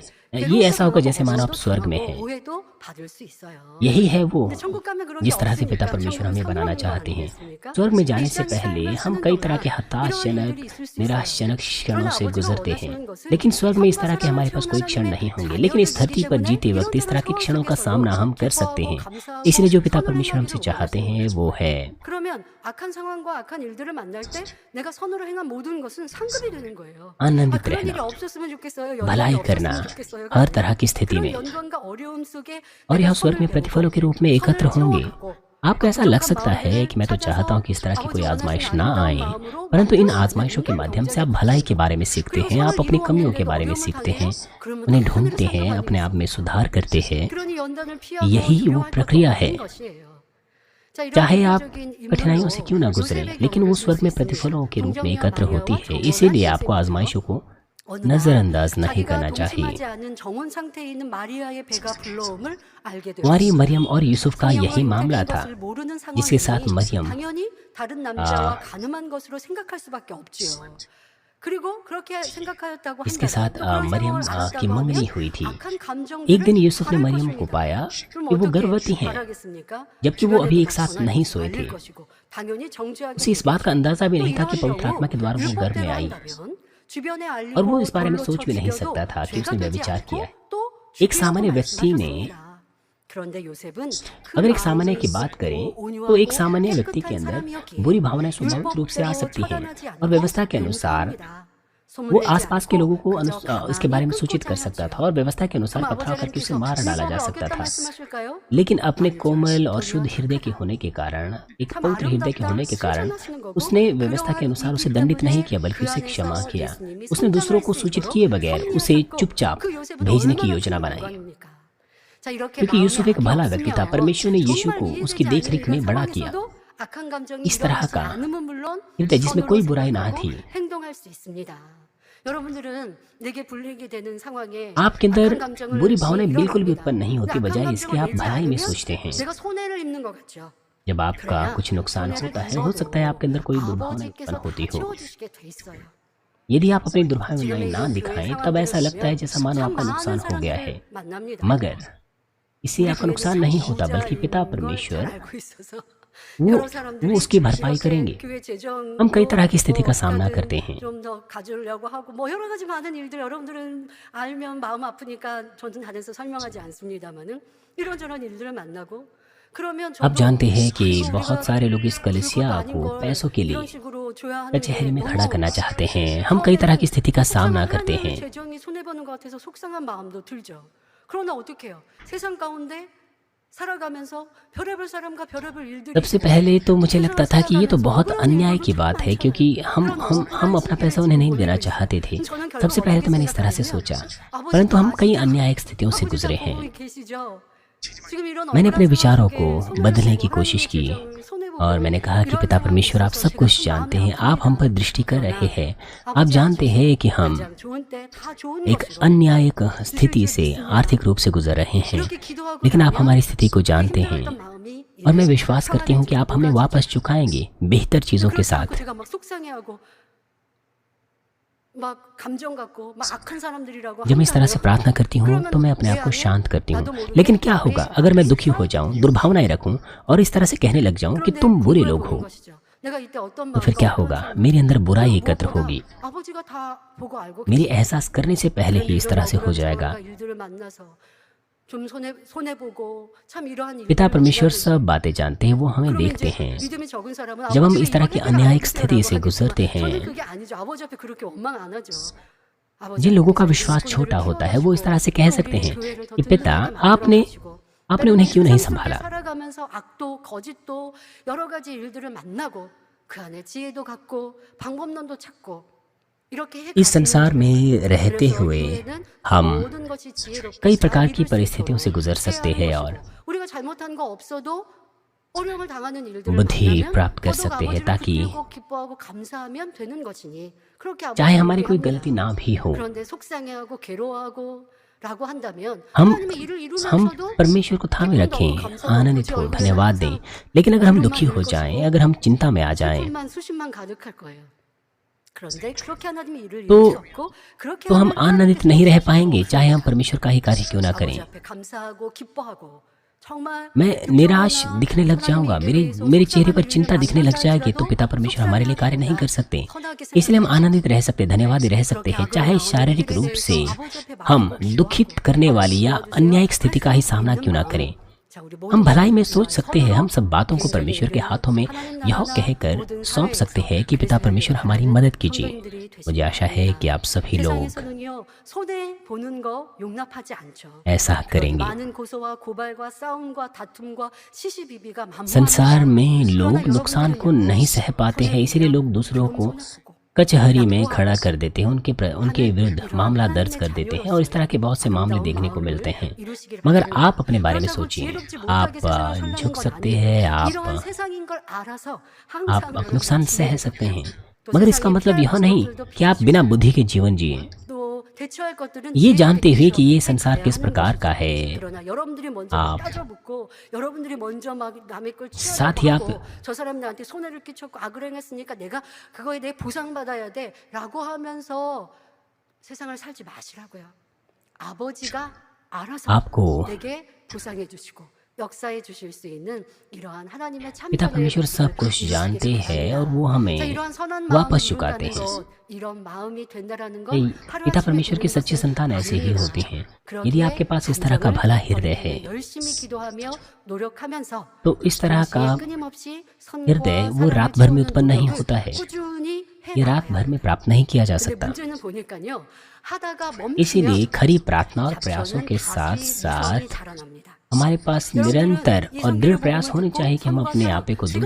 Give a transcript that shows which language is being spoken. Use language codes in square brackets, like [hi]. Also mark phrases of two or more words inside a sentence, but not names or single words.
[hi] ये ऐसा होगा जैसे मानो आप स्वर्ग में हैं। यही है वो जिस तरह से पिता परमेश्वर हमें बनाना चाहते हैं। स्वर्ग में जाने से पहले हम कई तरह के हताशजनक, निराशजनक क्षणों से गुजरते हैं, लेकिन स्वर्ग में इस तरह के हमारे पास कोई क्षण नहीं होंगे। लेकिन इस धरती पर जीते वक्त इस तरह के क्षणों का सामना हम कर सकते हैं। इसलिए जो पिता परमेश्वर हमसे चाहते हैं वो है [ko] 그러면 악한 상황과 악한 일들을 만날 때 내가 선으로 행한 모든 것은 상급이 되는 거예요. [hi] आनंदित [ko] 그런 일이 [hi] रहना, [ko] 없었으면 좋겠어요. [hi] भलाई [ko] 연관이 [hi] करना [ko] 없었으면 좋겠어요. [hi] हर तरह की स्थिति [ko] 그런 [hi] में, [ko] 연관과 어려움 속에 [hi] और [ko] 내가 [hi] यह स्वर्ग [ko] 선을 [hi] में प्रतिफलों के रूप में [ko] 배우고 [hi] एकत्र [ko] 선을 [hi] होंगे। [ko] 채워가고 [hi] आपको ऐसा लग सकता है कि मैं तो चाहता हूँ कि इस तरह की कोई आजमाइश ना आए, परंतु इन आजमाइशों के माध्यम से आप भलाई के बारे में सीखते हैं, आप अपनी कमियों के बारे में सीखते हैं, उन्हें ढूंढते हैं, अपने आप में सुधार करते हैं। [ko] 그러니 연단을 피하고 [hi] यही वो [ko] 두려워할 [hi] प्रक्रिया [ko] 것도 [hi] है। [ko] 없는 것이에요. 자, 이런 [hi] चाहे आप [ko] 개인적인 [hi] कठिनाइयों से [ko] 인물로 [hi] क्यों ना गुजरें, [ko] 요셉의 [hi] लेकिन वो [ko] 경우를 [hi] स्वर्ग में [ko] 볼수 있습니다. [hi] प्रतिफलों के रूप में [ko] 동정녀 [hi] एकत्र होती [ko] 마리아와 [hi] है। [ko] 정원한 [hi] इसीलिए आपको [ko] 요셉이요. [hi] आजमाइशों को [ko] 어느 날 [hi] नजरअंदाज नहीं [ko] 자기가 [hi] करना चाहिए। [ko] 동침하지 않은 정원 상태에 있는 마리아의 배가 불러옴을 알게 [hi] कुंवारी [ko] 되었어요. [hi] मरियम और यूसुफ का यही मामला था, [ko] 것을 모르는 [hi] जिसके साथ [ko] 상황이니 [hi] मरियम [ko] 당연히 다른 남자와 가늠한 것으로 생각할 수밖에 없지요. 그리고 그렇게 생각하였다고 [hi] इसके [ko] 한다면 [hi] साथ [ko] 또 그런 [hi] मरियम [ko] 상황을 [hi] की [ko] 알았다고 [hi] मंगनी [ko] 하면 [hi] हुई थी। [ko] 악한 감정들을 [hi] एक दिन यूसुफ ने [ko] 바랄 [hi] मरियम को [ko] 것입니다. [hi] पाया [ko] 그럼 [hi] कि वो [ko] 어떻게 [hi] गर्भवती हैं, [ko] 바라겠습니까? [hi] जबकि वो अभी एक [ko] 주변에도 [hi] साथ [ko] 전화해서 [hi] नहीं सोए [ko] 알릴 [hi] थे। [ko] 것이고, 당연히 정죄하게 [hi] उसे इस बात का अंदाजा भी [ko] 또 [hi] नहीं था कि [ko] 이런 [hi] पवित्र आत्मा के द्वारा वो [ko] 경우 [hi] गर्भ में आई, [ko] 율법대로 한다면 주변에 [hi] और वो [ko] 알리고 [hi] इस बारे में [ko] 돌로 [hi] सोच भी नहीं [ko] 쳐 [hi] सकता था कि [ko] 죽여도 [hi] उसने [ko] 죄가 되지 [hi] व्यभिचार [ko] 않고 [hi] किया है। [ko] 또 [hi] एक सामान्य [ko] 죽이라고 [hi] व्यक्ति ने, [ko] 말씀하셨습니다. 그런데 요셉은 그 [hi] अगर एक सामान्य [ko] 마음을 [hi] की बात [ko] 씻고 [hi] करें [ko] 온유하고 [hi] तो एक सामान्य व्यक्ति के [ko] 깨끗한 [hi] अंदर [ko] 사람이었기에 [hi] बुरी भावनाएं स्वाभाविक रूप से आ [ko] 율법대로 [hi] सकती हैं, [ko] 처단하지 [hi] और [ko] 않고 [hi] व्यवस्था के अनुसार [ko] 용서합니다. [hi] वो [ko] 소문내지 [hi] आसपास के [ko] 않고 [hi] लोगों को [ko] 그저 [hi] इसके बारे में [ko] 가만히 [hi] सूचित कर [ko] 끊고 [hi] सकता [ko] 자야죠. [hi] था और व्यवस्था के अनुसार [ko] 그럼 [hi] पथराव [ko] 아버지 [hi] करके उसे [ko] 하나님께서 [hi] मार डाला जा [ko] 율법을 [hi] सकता [ko] 어겼다 [hi] था। [ko] 말씀하실까요? [hi] लेकिन अपने [ko] 아니죠. [hi] कोमल और शुद्ध [ko] 전혀 [hi] हृदय के [ko] 그렇다. [hi] होने के कारण, एक [ko] 참 [hi] पवित्र हृदय के [ko] 아름답다 [hi] होने के कारण [ko] 칭찬하시는 거고, [hi] उसने व्यवस्था के [ko] 그러한 [hi] अनुसार उसे [ko] 일이기 [hi] दंडित नहीं [ko] 때문에 [hi] किया, बल्कि [ko] 그 [hi] उसे [ko] 안에서 [hi] क्षमा किया। [ko] 예수님이 [hi] उसने दूसरों को [ko] 성장할 수 [hi] सूचित [ko] 있도록 [hi] किए बगैर उसे [ko] 섭리하셨고, [hi] चुपचाप [ko] 그 요셉은 [hi] भेजने की [ko] 얼마나 [hi] योजना [ko] 큰 [hi] बनाई। [ko] 영광입니까? 자, 이렇게 [hi] क्योंकि [ko] 마음이 [hi] यूसुफ एक [ko] 악이 [hi] भला व्यक्ति था, [ko] 없으면 [hi] परमेश्वर ने यीशु [ko] 정말 [hi] को [ko] 이해되지 [hi] उसकी [ko] 않는 [hi] देखरेख में [ko] 이런 [hi] बड़ा किया। [ko] 상황에서도 악한 감정이 [hi] इस तरह [ko] 일어나지 [hi] का [ko] 않으면 물론 [hi] हृदय जिसमें [ko] 선으로 [hi] कोई बुराई ना [ko] 생각하고 [hi] थी। [ko] 행동할 수 있습니다. 여러분들은 내게 불리게 되는 상황에 [hi] आपके अंदर [ko] 악한 감정을 [hi] बुरी भावनाएं [ko] 일어납니다. [hi] बिल्कुल भी उत्पन्न नहीं होती, [ko] 근데 [hi] बजाय [ko] 악한 [hi] इसके [ko] 감정을 [hi] आप [ko] 내지 [hi] भलाई में [ko] 않으면 [hi] सोचते हैं। [ko] 내가 손해를 입는 것 같죠. [hi] जब आपका [ko] 그러나 [hi] कुछ नुकसान [ko] 손해를 [hi] होता है, हो सकता है आपके अंदर कोई दुर्भावना उत्पन्न [ko] 아버지께서 [hi] होती [ko] 다 [hi] हो। [ko] 채워주시게 돼 있어요. [hi] यदि आप अपनी दुर्भावनाएं [ko] 지금의 [hi] ना [ko] 이 [hi] दिखाएं, [ko] 교회 [hi] तब ऐसा लगता है [ko] 상황들을 [hi] जैसा मानो [ko] 참 [hi] आपका [ko] 많은 [hi] नुकसान हो गया है, 사람들을 만납니다. मगर इससे आपका नुकसान नहीं होता, बल्कि पिता परमेश्वर वो उसकी भरपाई करेंगे। हम कई तरह की स्थिति का सामना करते हैं। [ko] 좀더 가지려고 하고 뭐 여러 가지 많은 일들 여러분들은 알면 마음 아프니까 저는 다녀서 설명하지 않습니다만은 이런저런 일들을 만나고 그러면 [hi] आप जानते हैं कि [ko] 이거 [hi] बहुत [ko] 우리가 [hi] सारे लोग इस [ko] 별것도 [hi] कलीसिया [ko] 아닌 [hi] को [ko] 걸 [hi] पैसों के लिए [ko] 이런 식으로 줘야 하는 [hi] कचहरी [ko] 게 [hi] में खड़ा [ko] 너무 [hi] करना चाहते हैं। हम कई तरह की स्थिति का सामना करते [ko] 하나님의 [hi] हैं। [ko] 재정이 손해 보는 것 같아서 속상한 마음도 들죠. 그러나 어떻게 해요? 세상 가운데 살아가면서 별의별 사람과 별의별 일들이 [hi] सबसे पहले तो मुझे लगता था कि ये तो बहुत अन्याय की बात है, क्योंकि हम अपना पैसा उन्हें नहीं देना चाहते थे। सबसे पहले तो मैंने इस तरह से सोचा, परंतु हम कई अन्यायिक स्थितियों से गुजरे हैं। मैंने अपने विचारों को बदलने की कोशिश की और मैंने कहा कि पिता परमेश्वर, आप सब कुछ जानते हैं, आप हम पर दृष्टि कर रहे हैं। आप जानते हैं कि हम एक अन्यायिक स्थिति से आर्थिक रूप से गुजर रहे हैं, लेकिन आप हमारी स्थिति को जानते हैं और मैं विश्वास करती हूँ कि आप हमें वापस चुकाएंगे बेहतर चीज़ों के साथ। [ko] 막 감정 갖고 막 악한 사람들이라고 [hi] जब मैं इस तरह से [ko] 한다면 [hi] प्रार्थना करती हूँ तो मैं अपने आप को शांत करती हूँ। लेकिन क्या होगा अगर मैं दुखी हो जाऊँ, दुर्भावनाएं रखूँ और इस तरह से कहने लग जाऊँ कि [ko] 그런데 [hi] तुम बुरे [ko] 궁금해 [hi] लोग [ko] 보이는 [hi] हो, [ko] 것이죠. 내가 이때 어떤 [hi] तो फिर [ko] 마음과 [hi] क्या [ko] 어떤 [hi] होगा? [ko] 삶을 [hi] मेरे अंदर बुराई [ko] 그리고 [hi] एकत्र [ko] 무엇보다 [hi] होगी। [ko] 아버지가 다 보고 알고 [hi] मेरी [ko] 계시죠. [hi] एहसास करने से पहले [ko] 그런데 [hi] ही इस [ko] 이런 [hi] तरह से हो [ko] 억울한 [hi] जाएगा। [ko] 상황과 일들을 만나서 좀 손해 보고 참 이러한 [hi] पिता [ko] 일들을 [hi] परमेश्वर [ko] 만나는데 [hi] सब बातें जानते हैं, वो हमें [ko] 그러면 [hi] देखते [ko] 이제 [hi] हैं। [ko] 믿음이 적은 사람은 [hi] जब हम [ko] 아버지가 [hi] इस तरह [ko] 이런 [hi] की [ko] 해결 안 [hi] अन्यायिक [ko] 해주세요라고 [hi] स्थिति से [ko] 하겠지만 [hi] गुजरते [ko] 저는 [hi] हैं, [ko] 그게 아니죠. 아버지 앞에 그렇게 원망 안 하죠. [hi] जिन लोगों का [ko] 아버지 [hi] विश्वास [ko] 하나님께서 [hi] छोटा [ko] 우리 [hi] होता है वो इस तरह से [ko] 키워가시고 [hi] कह [ko] 또 [hi] सकते [ko] 우리 [hi] हैं [ko] 교회를 더 [hi] कि पिता [ko] 든든하게 [hi] आपने [ko] 만들어가시고 [hi] आपने उन्हें क्यों नहीं [ko] 세상 속에 [hi] संभाला। [ko] 살아가면서 악도 거짓도 여러 가지 일들을 만나고 그 안에 지혜도 갖고 방법론도 찾고 이렇게 해 [hi] इस संसार में रहते [ko] 그래서 [hi] हुए [ko] 교회는 [hi] हम [ko] 모든 것이 지혜롭게 [hi] कई [ko] 잘 [hi] प्रकार की [ko] 이룰 수 [hi] परिस्थितियों से [ko] 있도록 [hi] गुजर सकते [ko] 해야 [hi] हैं [ko] 하는 [hi] और [ko] 것이고 우리가 잘못한 거 없어도 어려움을 당하는 일들을 [hi] बुद्धि [ko] 만나면 [hi] प्राप्त कर [ko] 더더욱 [hi] सकते हैं [ko] 아버지를 [hi] ताकि [ko] 붙들고 기뻐하고 감사하면 되는 것이니 그렇게 [hi] चाहे [ko] 아버지를 [hi] हमारी कोई [ko] 합니다. [hi] गलती ना भी हो, [ko] 그런데 속상해하고 괴로워하고 라고 한다면 [hi] हम [ko] 하나님의 일을 [hi] हम [ko] 이루면서도 [hi] परमेश्वर को थामे रखें, आनंदित हो, धन्यवाद दें। लेकिन अगर हम दुखी हो जाएं, अगर हम चिंता में आ जाएं, [ko] 슬픔만 수십만 가득할 거예요. 그런데 그렇게 하나님의 일을 [hi] तो [ko] 이룰 수 없고 그렇게 [hi] तो हम [ko] 하나님을 [hi] आनंदित [ko] 하나님께서 [hi] नहीं रह [ko] 기뻐하시고 [hi] पाएंगे, चाहे हम परमेश्वर का ही कार्य क्यों ना करें। [ko] 아버지 앞에 감사하고 기뻐하고 정말 [hi] मैं निराश [ko] 불평하거나 [hi] दिखने लग जाऊंगा, [ko] 하나님의 [hi] मेरे [ko] 일에 대해서 [hi] मेरे चेहरे पर [ko] 속상한 [hi] चिंता [ko] 일을 [hi] दिखने लग [ko] 만난다 [hi] जाएगी तो [ko] 할지라도 [hi] पिता परमेश्वर हमारे लिए कार्य नहीं कर सकते। [ko] 선하게 [hi] इसलिए हम [ko] 생각하고 [hi] आनंदित रह सकते, धन्यवादी रह सकते [ko] 그렇게 [hi] हैं, [ko] 악을 [hi] चाहे [ko] 당하는 [hi] शारीरिक [ko] 일에 [hi] रूप [ko] 대해서 [hi] से [ko] 아버지 앞에 [hi] हम [ko] 마음을 [hi] दुखित [ko] 기뻐하고 [hi] करने वाली या [ko] 도와주세요. [hi] अन्यायिक स्थिति का ही [ko] 할 수 [hi] सामना [ko] 있는 [hi] क्यों ना [ko] 마음. [hi] करें। [ko] 자, 우리 [hi] हम [ko] 모든 [hi] भलाई में [ko] 사람들과 [hi] सोच सकते हैं, हम [ko] 서로 [hi] सब बातों को [ko] 굉장히 [hi] परमेश्वर के [ko] 우리는 [hi] हाथों में [ko] 하나님 [hi] यह [ko] 나라나 [hi] कहकर [ko] 모든 [hi] सौंप सकते [ko] 사회에서 [hi] हैं कि पिता परमेश्वर हमारी मदद कीजिए। [ko] 성도님들이 [hi] मुझे [ko] 되시기 [hi] आशा है [ko] 바랍니다. [hi] कि आप सभी लोग [ko] 세상에서는요 손해 보는 거 용납하지 않죠. [hi] ऐसा [ko] 그러니 [hi] करेंगे। [ko] 많은 고소와 고발과 싸움과 다툼과 시시비비가 [hi] संसार [ko] 만무합니다. [hi] में [ko] 그러나 [hi] लोग नुकसान को नहीं सह पाते हैं, इसीलिए लोग दूसरों को कचहरी में खड़ा कर देते हैं, उनके विरुद्ध मामला दर्ज कर देते हैं और इस तरह के बहुत से मामले देखने को मिलते हैं। मगर आप अपने बारे में सोचिए, आप झुक सकते हैं, आप नुकसान सह सकते हैं, मगर इसका मतलब यह नहीं कि आप बिना बुद्धि के जीवन जिए, ये जानते हुए कि ये संसार किस प्रकार का है। आप साथ ही आप [ko] 저 사람 나한테 손해를 끼쳤고 악을 행했으니까 내가 그거에 대해 보상받아야 돼라고 하면서 세상을 살지 마시라고요. 아버지가 알아서 [hi] आपको [ko] 내게 보상해 주시고 역사해 주실 수 있는 이러한 하나님의 [hi] पिता [ko] 참전을 [hi] परमेश्वर सब कुछ जानते हैं और वो हमें वापस चुकाते हैं। [ko] 이런 마음이 된다라는 건 [hi] पिता परमेश्वर की सच्ची संतान ऐसे ही होती हैं। यदि आपके पास इस तरह का भला हृदय है [ko] 열심히 기도하며 노력하면서 [hi] तो इस तरह का [ko] 끊임없이 [hi] हृदय [ko] 선과 [hi] वो [ko] 사랑을 [hi] रात भर में [ko] 채우는 [hi] उत्पन्न नहीं [ko] 노력을 [hi] होता है, [ko] 꾸준히 [hi] ये रात [ko] 해나가요. [hi] भर में प्राप्त नहीं किया जा [ko] 근데 [hi] सकता। [ko] 문제는 보니까요 하다가 [hi] इसीलिए [ko] 멈추면 [hi] खरी प्रार्थना और प्रयासों [ko] 잡초는 [hi] के साथ [ko] 다시 [hi] साथ [ko] 무성이 자라납니다. [hi] हमारे पास निरंतर और दृढ़ प्रयास होने चाहिए कि हम अपने आपे को दूर